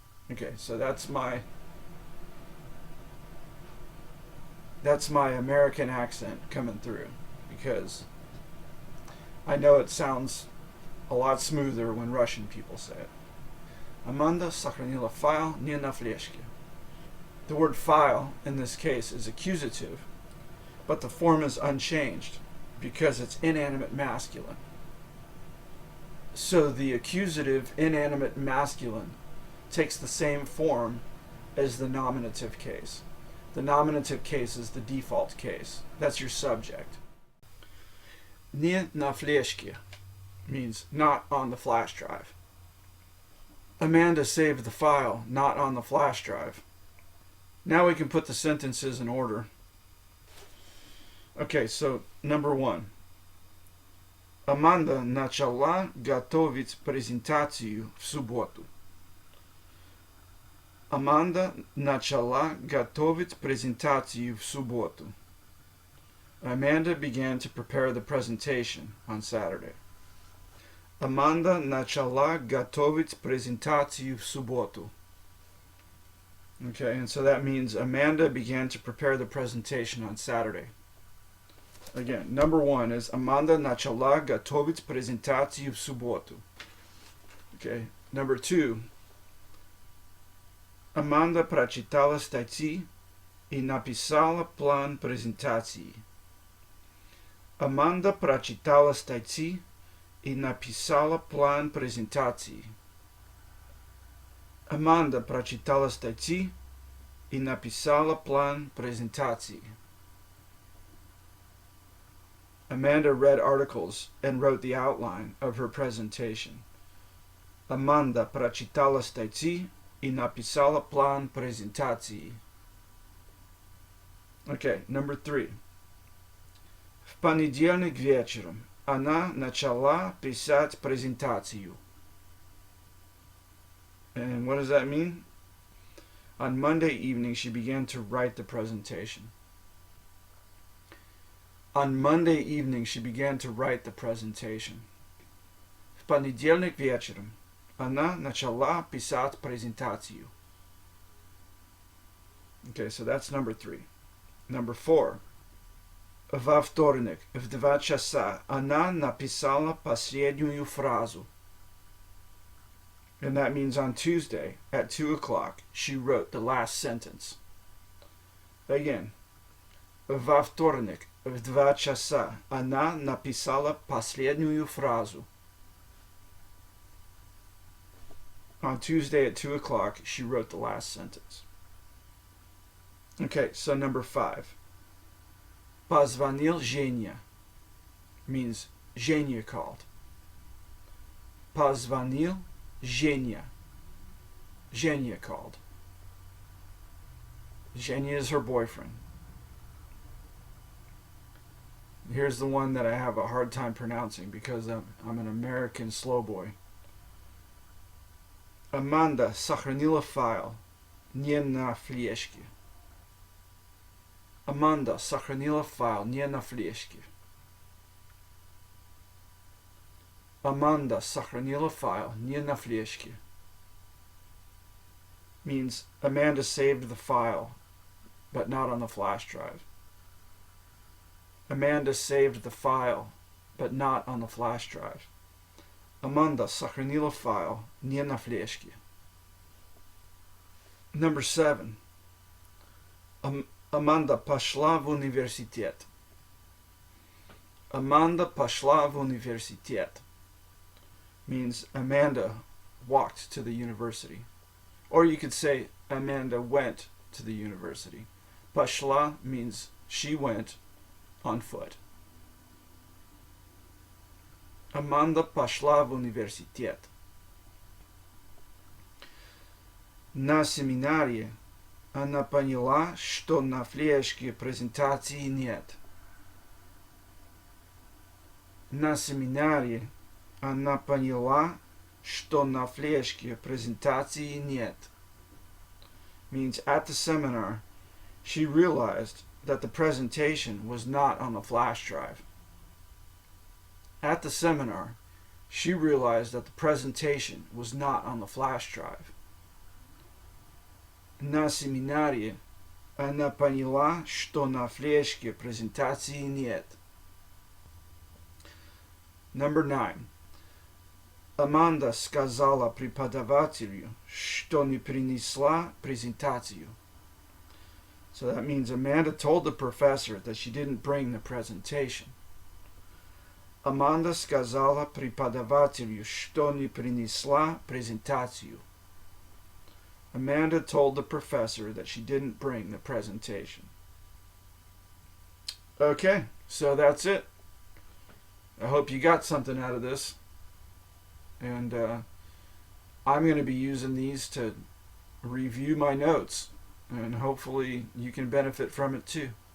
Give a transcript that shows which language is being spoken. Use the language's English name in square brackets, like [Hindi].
[English] Okay, so that's my American accent coming through, because I know it sounds a lot smoother when Russian people say it. [Russian] Amanda сохранила файл не на флешке. [English] The word file in this case is accusative, but the form is unchanged because it's inanimate masculine. So the accusative inanimate masculine takes the same form as the nominative case. The nominative case is the default case. That's your subject. [Russian] Не на флешке [English] means not on the flash drive. Amanda saved the file not on the flash drive. Now we can put the sentences in order. Okay, so number 1. [Russian] Amanda начала готовить презентацию в субботу. Amanda начала готовить презентацию в субботу. [English] Amanda began to prepare the presentation on Saturday. [Russian] Amanda начала готовить презентацию в субботу. [English] Okay, and so that means Amanda began to prepare the presentation on Saturday. Again, number 1 is [Russian] Amanda начала готовить презентацию в субботу. [English] Okay, number 2. [Russian] Amanda прочитала статьи и написала план презентации. Amanda прочитала статьи и написала план презентации. Amanda прочитала статьи и написала план презентации. [English] Amanda read articles and wrote the outline of her presentation. [Russian] Amanda прочитала статьи и написала план презентации. [English] Okay, number 3. [Russian] В понедельник вечером она начала писать презентацию. [English] And what does that mean? On Monday evening, she began to write the presentation. On Monday evening, she began to write the presentation. [Russian] В понедельник вечером она начала писать презентацию. [English] Okay, so that's number 3. Number 4. [Russian] Во вторник в 2 часа она написала последнюю фразу. [English] And that means on Tuesday at 2 o'clock, she wrote the last sentence. Again, [Russian] во вторник в 2 часа она написала последнюю фразу. [English] On Tuesday at 2 o'clock, she wrote the last sentence. Okay, so number 5. [Russian] Позвонил [English] Женя means Женя called. [Russian] Позвонил Женя. [English] Женя called. Женя is her boyfriend. Here's the one that I have a hard time pronouncing because I'm an American slow boy. [Russian] Amanda сохранила файл не на флешке. Amanda сохранила файл не на флешке. Amanda сохранила файл не на флешке. [English] Means Amanda saved the file, but not on the flash drive. Amanda saved the file, but not on the flash drive. [Russian] Amanda сохранила файл не на флешке. [English] Number 7. [Russian] Amanda пошла в университет. [English] Amanda [Russian] пошла в университет [English] means Amanda walked to the university. Or you could say Amanda went to the university. [Russian] Пошла [English] means she went on foot. [Russian] Amanda пошла в университет. На семинаре она поняла, что на флешке презентации нет. На семинаре она поняла, что на флешке презентации нет. [English] Means at the seminar, she realized that the presentation was not on the flash drive. At the seminar, she realized that the presentation was not on the flash drive. [Russian] На семинаре она поняла, что на флешке презентации нет. [English] Number 9. [Russian] Amanda сказала преподавателю, что не принесла презентацию. [English] So that means Amanda told the professor that she didn't bring the presentation. [Russian] Amanda сказала преподавателю, что не принесла презентацию. [English] Amanda told the professor that she didn't bring the presentation. Okay, so that's it. I hope you got something out of this. And I'm going to be using these to review my notes. And hopefully you can benefit from it too.